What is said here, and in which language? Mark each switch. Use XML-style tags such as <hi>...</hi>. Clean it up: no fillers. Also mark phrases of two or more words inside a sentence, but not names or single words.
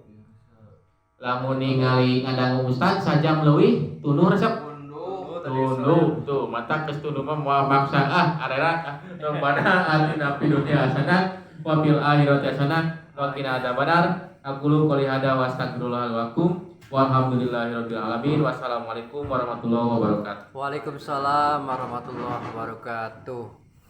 <su>Lamun ningali ngadangu ustad sajam leuwih tunduh resep. Tunduh tuh mata geus tunduh mah moal maksa</su> <ar>arera ربنا آتنا في الدنيا حسنة وفي الآخرة حسنة وقنا عذاب النار. أقول قولي هذا وأستغفر الله لكم. والحمد لله رب العالمين. والسلام عليكم ورحمة الله وبركاته. وعليكم السلام ورحمة الله وبركاته.</ar>